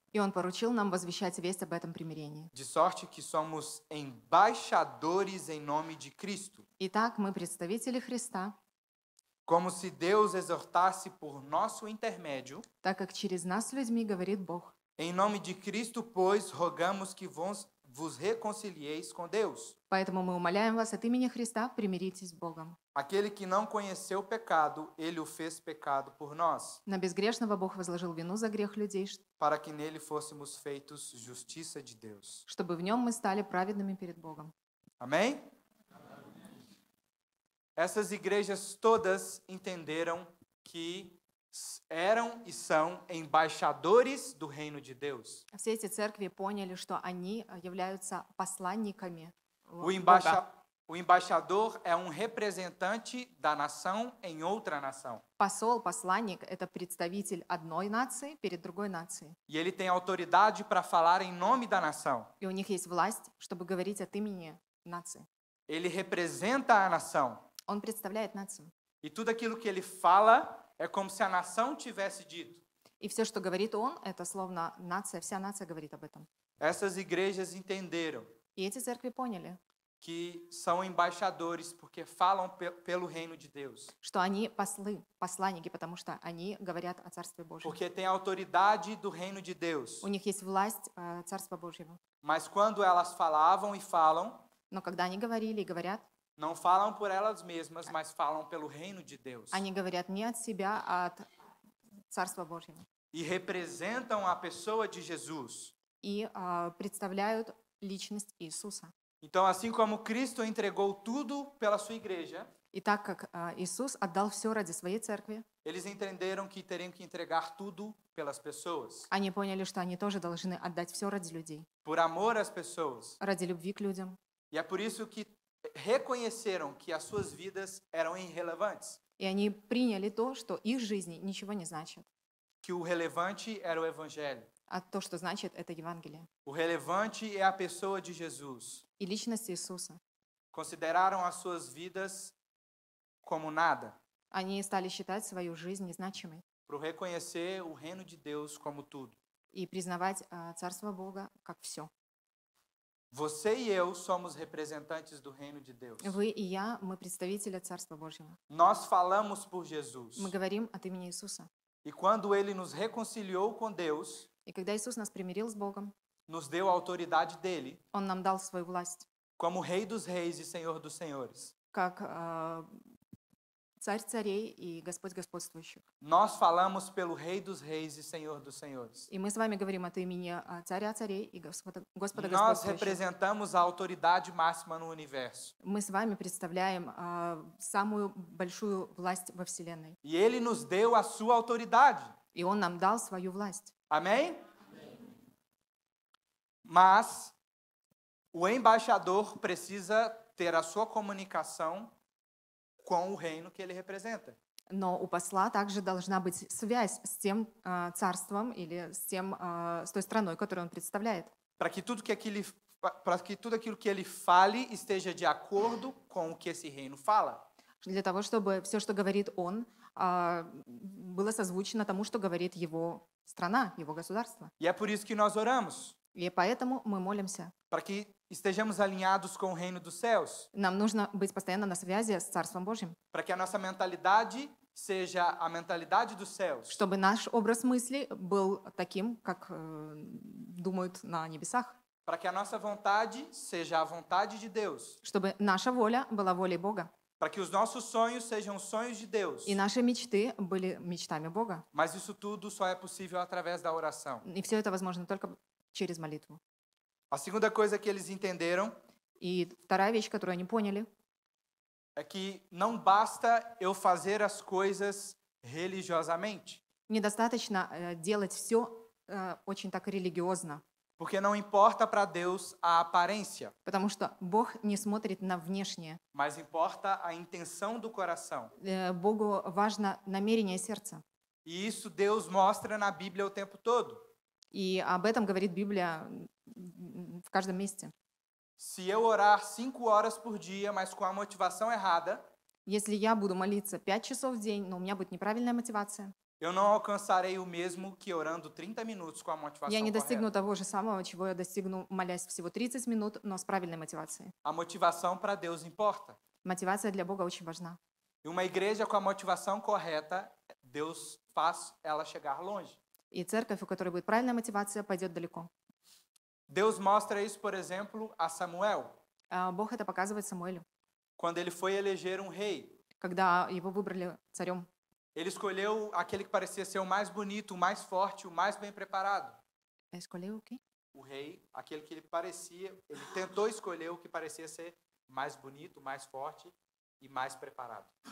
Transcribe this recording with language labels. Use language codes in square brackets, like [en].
[ru] И Он поручил нам возвещать весть об этом примирении. [pt] de sorte que somos embaixadores em nome de Cristo, [ru] Итак, мы представители Христа, [pt] como se Deus exortasse por nosso intermédio. [ru] так как через нас с людьми говорит Бог. [pt] Em nome de Cristo, pois, rogamos que vos reconcilieis com Deus. [ru] Поэтому мы умоляем вас от имени Христа, примиритесь с Богом. [pt] Aquele que não conheceu o pecado, ele o fez pecado por nós, [ru] На безгрешного Бог возложил вину за грех людей, [pt] para que nele fôssemos feitos justiça de Deus. [ru] чтобы в нем мы стали праведными перед Богом. [pt] Amém? Essas igrejas todas entenderam que eram e são embaixadores do reino de Deus. [ru] Все эти церкви поняли, что они являются посланниками [pt] O [ru] Бога. [pt] embaixador é um representante da nação em outra nação. [ru] Посол, посланник – это представитель одной нации перед другой нацией. [pt] E ele tem autoridade para falar em nome da nação. [ru] И у них есть власть, чтобы говорить от имени нации. [pt] Ele representa a nação. [ru] Он представляет нацию. [pt] E tudo aquilo que ele fala é como se a nação tivesse dito. [ru] И все, что говорит он, это словно нация, вся нация говорит об этом. [pt] Essas igrejas entenderam [ru] И эти церкви поняли, [pt] que são embaixadores porque falam pelo reino de Deus. [ru] что они послы, посланники, потому что они говорят о Царстве Божьем. [pt] Porque tem a autoridade do reino de Deus. [ru] У них есть власть Царства Божьего. [pt] Mas quando elas falavam e falam, [ru] Но когда они говорили и говорят, [pt] não falam por elas mesmas, mas falam pelo reino de Deus. [ru] они говорят не от себя, а от Царства Божьего. [pt] E representam a pessoa de Jesus. [ru] И представляют личность Иисуса. [pt] Então, assim como Cristo entregou tudo pela sua igreja, [ru] И так как Иисус отдал все ради своей церкви, [pt] eles entenderam que teriam que entregar tudo pelas pessoas, [ru] они поняли, что они тоже должны отдать все ради людей, [pt] por amor às pessoas. [ru] ради любви к людям. [pt] E é por isso que reconheceram que as suas vidas eram irrelevantes, [ru] И они приняли то, что их жизни ничего не значит, [pt] que o relevante era o evangelho. [ru] а то, что значит, это Евангелие. [pt] O relevante é a pessoa de Jesus. [ru] И личность Иисуса. [pt] Consideraram as suas vidas como nada. [ru] Они стали считать свою жизнь незначимой [pt] para reconhecer o reino de Deus como tudo. [ru] и признавать Царство Бога как все. [pt] Você e eu somos representantes do reino de Deus. [ru] Вы и я, мы представители Царства Божьего. [pt] Nós falamos por Jesus. [ru] Мы говорим от имени Иисуса. [pt] E quando ele nos reconciliou com Deus, [ru] И когда Иисус нас примирил с Богом, [pt] nos deu a autoridade dele [ru] Он нам дал свою власть, [pt] como Rei dos Reis e Senhor dos Senhores. [ru] как Царь царей и Господь господствующих. [pt] Nós falamos pelo Rei dos Reis e Senhor dos Senhores. [ru] И мы с вами говорим от имени Царя царей и Господа [pt] Nós [ru] господствующих. [pt] representamos a autoridade máxima no universo. [ru] Мы с вами представляем самую большую власть во Вселенной. [pt] E ele nos deu a sua autoridade. [ru] И Он нам дал свою власть. [pt] Amém? Mas o embaixador precisa ter a sua comunicação com o reino que ele representa. [ru] Но у посла также должна быть связь с тем царством или с той страной, которую он представляет. [pt] Para que tudo aquilo que ele fale esteja de acordo com o que esse reino fala. [ru] Для того, чтобы все, что говорит он, было созвучно тому, что говорит его страна, его государство. [pt] E é por isso que nós oramos, [ru] И поэтому мы молимся. [pt] para que estejamos alinhados com o reino dos céus, [ru] Нам нужно быть постоянно на связи с Царством Божьим, [pt] para que a nossa mentalidade seja a mentalidade dos céus, [ru] чтобы наш образ мысли был таким, как думают на небесах, [pt] para que a nossa vontade seja a vontade de Deus, [ru] чтобы наша воля была волей Бога, [pt] para que os nossos sonhos sejam os sonhos de Deus. [ru] и наши мечты были мечтами Бога. [pt] Mas isso tudo só é possível através da oração. [ru] И все это возможно только через молитву. [pt] A segunda coisa que eles entenderam [ru] И вторая вещь, которую они поняли, [pt] é que não basta eu fazer as coisas religiosamente, [ru] недостаточно делать все очень так религиозно, [pt] porque não importa para Deus a aparência, [ru] потому что Бог не смотрит на внешнее. [pt] mas importa a intenção do coração. [ru] Богу важно намерение сердца. [pt] E isso Deus mostra na Bíblia o tempo todo. [ru] И об этом говорит Библия в каждом месте. [pt] Se eu orar 5 horas por dia, mas com a motivação errada, [ru] Если я буду молиться 5 часов в день, но у меня будет неправильная мотивация, [pt] eu não alcançarei o mesmo que orando 30 minutos com a motivação [ru] я не достигну [pt] correta. [ru] того же самого, чего я достигну, молясь всего 30 минут, но с правильной мотивацией. [pt] A motivação para Deus importa. [ru] Мотивация для Бога очень важна. [pt] E uma igreja com a motivação correta, Deus faz ela chegar longe. [ru] И церковь, у которой будет правильная мотивация, пойдет далеко. [pt] Deus mostra isso, por exemplo, a Samuel, [ru] Бог это показывает Самуэлю, [pt] quando ele foi eleger um rei. [ru] когда его выбрали царем. [pt] Ele escolheu aquele que parecia ser o mais bonito, o mais forte, o mais bem preparado. Escolheu o quê? O rei, aquele que ele tentou escolher o que parecia ser mais bonito, mais forte e mais preparado.